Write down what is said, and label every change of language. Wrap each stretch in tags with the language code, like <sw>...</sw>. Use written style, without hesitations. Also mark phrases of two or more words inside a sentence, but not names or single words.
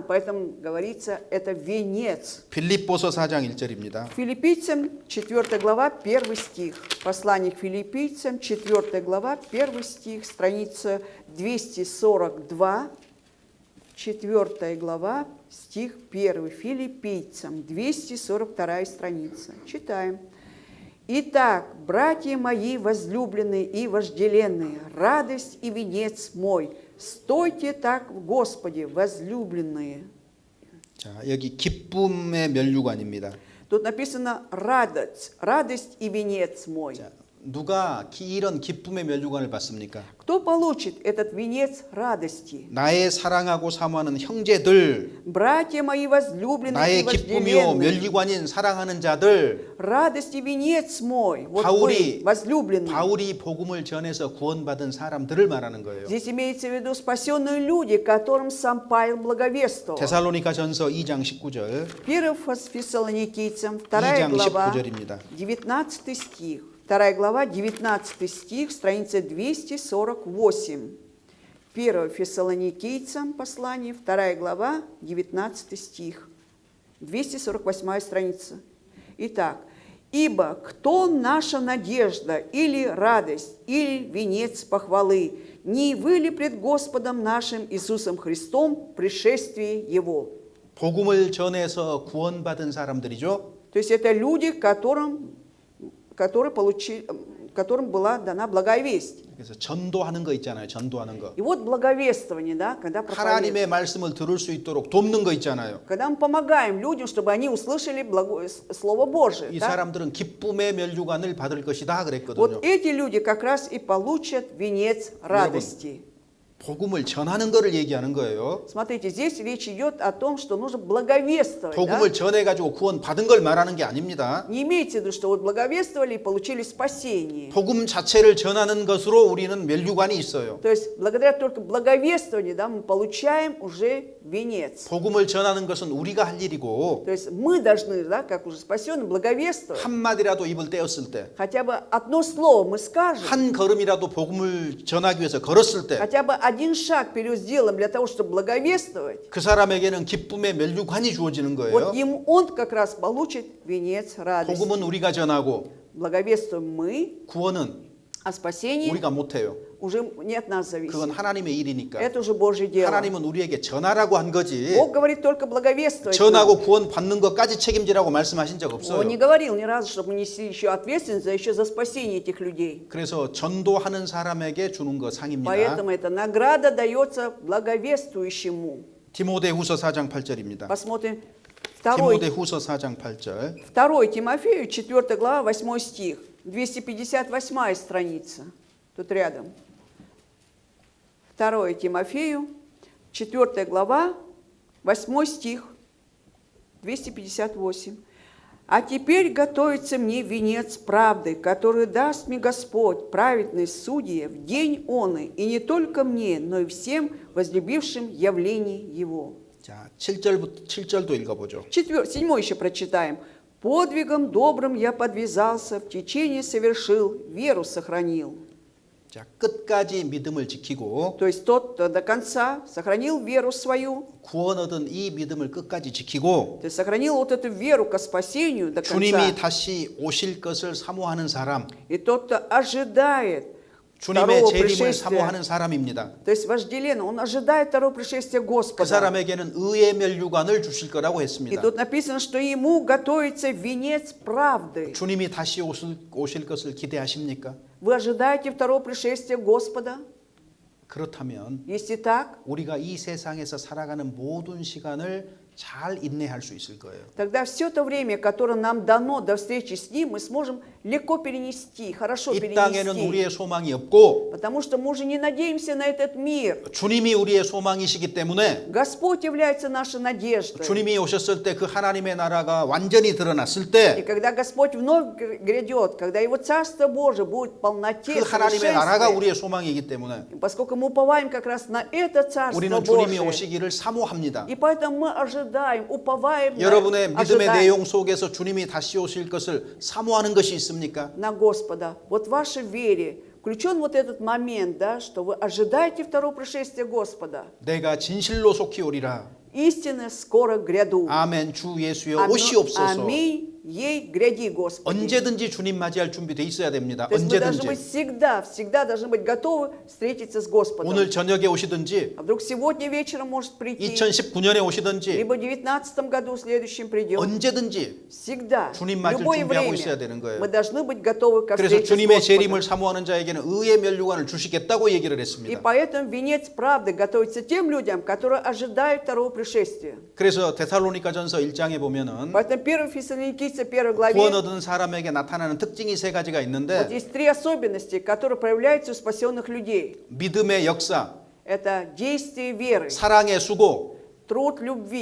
<ru>Поэтому говорится, это венец.</ru> <ko>빌립보서 4장 1절입니다.</ko> <ru>Филиппийцам 4 глава, 1 стих. Послание к филиппийцам, 4 глава, 1 стих, страница 242, 4 глава, стих 1. Филиппийцам, 242 страница. Читаем. «Итак, братья мои возлюбленные и вожделенные, радость и венец мой, стойте так в Господе, возлюбленные».</ru> <ko>자, 여기 기쁨의 면류관입니다.</ko> <ru>Тут написано радость и венец мой.</ru> <ko>자, 누가 이런 기쁨의 면류관을 받습니까?</ko> <ru>Кто получит этот венец радости?</ru> <ko>나의 사랑하고 사모하는 형제들,</ko> <ru>Братья мои возлюбленные и</ru> <ko>나의 기쁨이요</ko> <ru>вожделенные,</ru> <ko>면류관인 사랑하는 자들.</ko> <ru>радость и венец мой. Вот</ru> <ko>바울이</ko> <ru>вы, возлюбленные.</ru> <ko>바울이 복음을 전해서 구원받은 사람들을 말하는 거예요.</ko> <ru>Здесь имеется в виду спасенные люди, которым сам Павел благовествовал.</ru> <ko>데살로니가전서 2장 19절.</ko> <ru>1 Фессалоникийцам, 2</ru> <ko>2장</ko> <ru>глава,</ru> <ko>19절입니다.</ko> <ru>19 стих. 2 глава, 19 стих, страница 248. 1 Фессалоникийцам послание, 2 глава, 19 стих. 248 страница. Итак, Ибо кто наша надежда или радость, или венец похвалы? Не вы ли пред Господом нашим Иисусом Христом пришествие Его?</ru> <ko>복음을 전해서 구원받은 사람들이죠.</ko> <ru>То есть это люди, которым была дана благая весть.</ru> <ko>그래서 전도하는 거 있잖아요. 전도하는 거.</ko> <ru>И вот благовествование, да, когда проповедуем.</ru> <ko>하나님의 말씀을 들을 수 있도록 돕는 거 있잖아요.</ko> <ru>Когда мы помогаем людям, чтобы они услышали Слово Божие.</ru> <ko>이</ko> <ru>Да?</ru> <ko>사람들은 기쁨의 멸류관을 받을 것이다 그랬거든요.</ko> <ru>Вот эти люди как раз и получат венец радости.</ru> <ko>복음을 전하는 거를 얘기하는 거예요.</ko> <ru>Смотрите, здесь речь идет о том, что нужно благовествовать. Да?</ru> <ko>복음을 전해 가지고 구원 받은 걸 말하는 게 아닙니다.</ko> <ru>Не имейте в виду, что вот благовествовали и получили спасение.</ru> <ko>복음 자체를 전하는 것으로 우리는 멸류관이 있어요.</ko> <ru>То есть благодаря только благовествованию, да, мы получаем уже венец.</ru> <ko>복음을 전하는 것은 우리가 할 일이고</ko> <ru>То есть мы должны, да, как уже спасенные, благовествовать.</ru> <ko>한마디라도 입을 떼었을 때,</ko> <ru>Хотя бы одно слово мы скажем.</ru> <ko>한 걸음이라도 복음을 전하기 위해서 걸었을 때,</ko> <ru>Хотя бы один шаг вперед сделаем для того, чтобы благовествовать.</ru> <ko>그 사람에게는 기쁨의 멸류관이 주어지는 거예요.</ko> <ru>Вот им он как раз получит венец радости.</ru> <ko>복음은 우리가 전하고</ko> <ru>Благовествуем мы,</ru> <ko>구원은</ko> <ru>а спасение</ru> <ko>우리가 못해요.</ko> <ru>уже не от нас зависит.</ru> <ko>그건 하나님의 일이니까.</ko> <ru>Это уже Божье дело.</ru> <ko>하나님은 우리에게 전하라고 한 거지.</ko> <ru>Бог говорит только благовествовать.</ru> <ko>전하고 구원 받는 것까지 책임지라고 말씀하신 적</ko> <ru>Он</ru> <ko>없어요.</ko> <ru>не говорил ни разу, чтобы мы несли еще ответственность еще за спасение этих людей.</ru> <ko>그래서 전도하는 사람에게 주는 거 상입니다.</ko> <ru>Поэтому эта награда дается благовествующему.</ru> <ko>디모데후서 4장 8절입니다.</ko> <ru>Посмотрим</ru> <ko>디모데후서 4장 8절.</ko> <ru>2 Тимофею, 4 глава, 8 стих, 258 страница, тут рядом. 2 Тимофею, 4 глава, 8 стих, 258. «А теперь готовится мне венец правды, который даст мне Господь, праведный судья, в день оны, и не только мне, но и всем возлюбившим явление Его».</ru> <ko>자, 7절도 읽어보죠.</ko> <ru>7 еще прочитаем. «Подвигом добрым я подвязался, в течение совершил, веру сохранил».</ru> <ko>자, 끝까지 믿음을 지키고</ko> <ru>То есть тот, кто до конца сохранил веру свою,</ru> <ko>구원 얻은 이 믿음을 끝까지 지키고</ko> <ru>то есть сохранил вот эту веру ко спасению до</ru> <ko>주님이</ko> <ru>конца.</ru> <ko>다시 오실 것을 사모하는 사람,</ko> <ru>И тот, кто ожидает</ru> <ko>주님의</ko> <ru>второго</ru> <ko>재림을</ko> <ru>пришествия,</ru> <ko>사모하는 사람입니다.</ko> <ru>то есть вожделенно, он ожидает второго пришествия</ru> <ko>그</ko> <ru>Господа.</ru> <ko>사람에게는 의의 멸류관을 주실 거라고</ko> <ru>И</ru> <ko>했습니다.</ko> <ru>тут написано, что ему готовится венец правды.</ru> <ko>주님이 다시 오실 것을 기대하십니까?</ko> <ru>Вы ожидаете второго пришествия Господа?</ru> <ko>그렇다면</ko> <ru>Если так,</ru> <ko>우리가 이 세상에서 살아가는 모든 시간을 잘 인내할 수 있을 거예요.</ko> <ru>тогда все то время, которое нам дано до встречи с Ним, мы сможем легко перенести, хорошо</ru> <ko>이 땅에는</ko> <ru>перенести.</ru> <ko>우리의 소망이 없고</ko> <ru>Потому что мы уже не надеемся на этот мир.</ru> <ko>주님이 우리의 소망이시기 때문에</ko> <ru>Господь является нашей надеждой.</ru> <ko>주님이 오셨을 때 그 하나님의 나라가 완전히 드러났을</ko> <ru>И</ru> <ko>때</ko> <ru>когда Господь вновь грядет, когда Его Царство Божие будет в полноте,</ru> <ko>그 하나님의 나라가</ko> <ru>совершенстве,</ru> <ko>우리의 소망이기 때문에</ko> <ru>поскольку мы уповаем как раз на это Царство</ru> <ko>우리는 주님이</ko> <ru>Божие,</ru> <ko>오시기를 사모합니다.</ko> <ru>и поэтому мы ожидаем, уповаем</ru> <ko>여러분의 믿음의</ko> <ru>ожидаем</ru> <ko>내용 속에서 주님이 다시 오실 것을 사모하는 것이 있습니까?</ko> <ru>на Господа. Вот в вашей вере включен вот этот момент, да, что вы ожидаете второго пришествия Господа.</ru> <ko>내가 진실로 속히 오리라.</ko> <ru>Истинно скоро гряду.</ru> <ko>아멘. 주 예수여 오시옵소서.</ko> <ru>Аминь. Ей гряди, Господи.</ru> <ko>언제든지 주님 맞이할 준비돼 있어야 됩니다.</ko> <ru>То есть мы должны быть</ru> <ko>언제든지.</ko> <ru>всегда должны быть готовы встретиться с Господом.</ru> <ko>오늘 저녁에 오시든지</ko> <ru>А вдруг сегодня вечером может прийти,</ru> <ko>2019년에 오시든지</ko> <ru>либо в 2019 году в следующем придет.</ru> <ko>언제든지</ko> <ru>Всегда,</ru> <ko>주님</ko> <ru>в</ru> <ko>맞을</ko> <ru>любое</ru> <ko>준비하고 있어야 되는</ko> <ru>время</ru> <ko>거예요.</ko> <ru>мы должны быть готовы ко</ru> <ko>그래서</ko> <ru>встрече с</ru> <ko>주님의</ko> <ru>Господом.</ru> <ko>재림을 사모하는 자에게는 의의 멸류관을 주시겠다고 얘기를</ko> <ru>И</ru> <ko>했습니다.</ko> <ru>поэтому венец правды готовится тем людям, которые ожидают второго пришествия.</ru> <ko>그래서 데살로니가전서 1장에 보면은</ko> <ru>Поэтому 1 Фессалоникийцам 1 главе</ru> <ko>구원 얻은 사람에게 나타나는 특징이 세 가지가</ko> <ru>вот</ru> <ko>있는데</ko> <ru>есть три особенности, которые проявляются у спасенных людей.</ru> <ko>믿음의 역사,</ko> <ru>Это действие веры,</ru> <ko>사랑의 수고,</ko> <ru>труд любви,</ru>